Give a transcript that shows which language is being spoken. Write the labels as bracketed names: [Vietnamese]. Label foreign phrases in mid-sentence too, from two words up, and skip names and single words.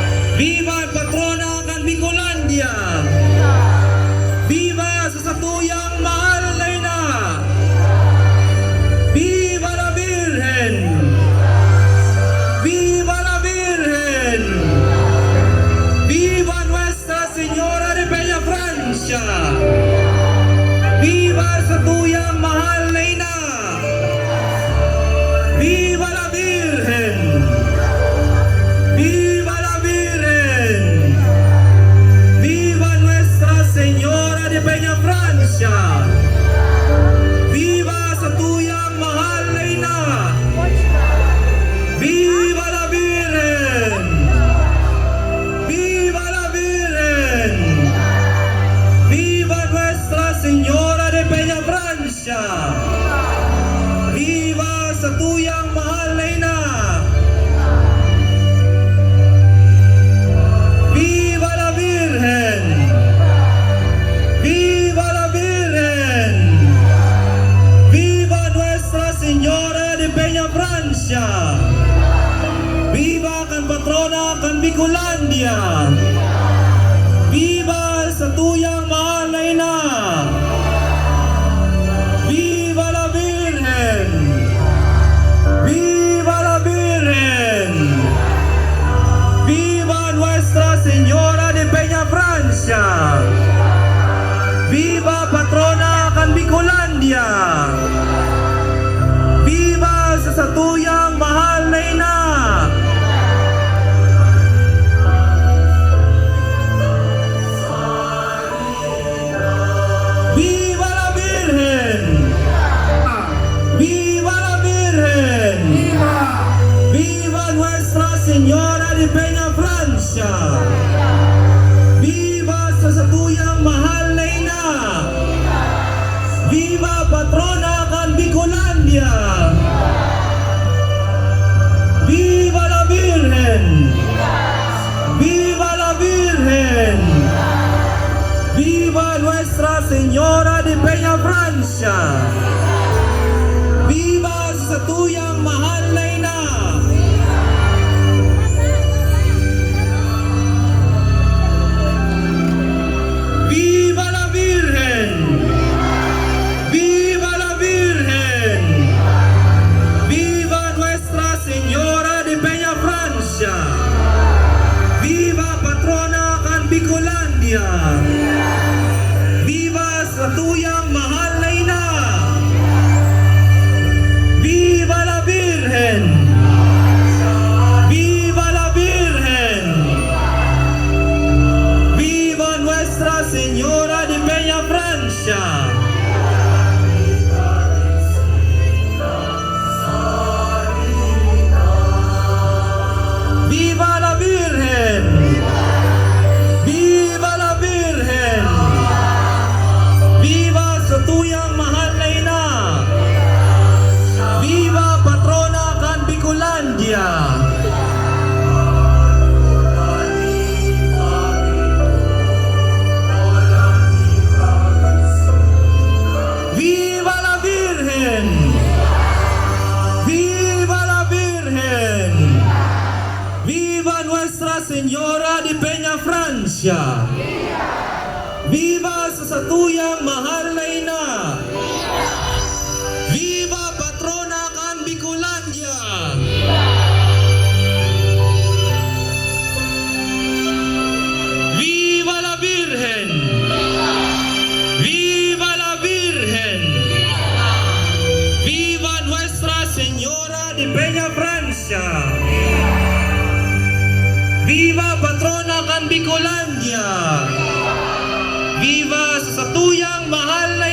[Bikol] Viva ang patrona ng Bicolandia! Viva sa satuyang mahal na ina! [Spanish] Viva la Virgen! Viva la Virgen! Viva Nuestra Señora de Peña Francia! [Bikol] Viva sa tuyang mahal na ina! [Spanish] Viva la Virgen! Viva la Virgen! Viva Nuestra Señora de Peña Francia! [Bikol] Viva sa tuyang mahal na ina! [Spanish] Viva la Virgen! Viva la Virgen! Viva Nuestra Señora de Peña Francia! [Bikol] Viva sa tuyang mahal na ina! [Spanish] Viva la Virgen! Viva la Virgen! Viva Nuestra Señora de Peña Francia! [Bikol] Viva kan patrona kan Bicolandia! Viva sa tuyang mahal na ina! [Spanish] Viva la Virgen! Viva la Virgen! Viva Nuestra Señora de Peña Francia! [Bikol] Viva patrona kan Bicolandia! Viva sa satuyang mahal na ina! [Spanish] Viva la Virgen! Viva la Virgen! Viva Nuestra Señora de Peña Francia! [Bikol] Viva sa satuyang mahal na ina! Viva patrona kan Bicolandia! [Spanish] Viva la Virgen! Viva la Virgen! Viva Nuestra Señora de Peña Francia! [Bikol] Viva sa satuyang mahal na ina! [Spanish] Viva la Virgen! Viva la Virgen! Viva Nuestra Señora de Peña Francia! [Bikol] Viva patrona kan Bicolandia! Viva sa tuyang mahal na ina! [Spanish] Viva la Virgen! Viva la Virgen! Viva Nuestra Señora de Peña Francia! Viva la Virgen! Viva la Virgen! [Bikol] Viva sa tuyang mahal na ina! Viva patrona kan Bicolandia! [Spanish] Viva la Virgen! Viva la Virgen! Viva Nuestra Señora de Peña Francia! [Bikol] Viva sa satuyang mahal na ina! Viva patrona kan Bicolandia! [Spanish] Viva la Virgen! Viva la Virgen! Viva Nuestra Señora de Peña Francia! [Bikol] Viva patrona kan Bicolandia! Viva sa satuyang mahal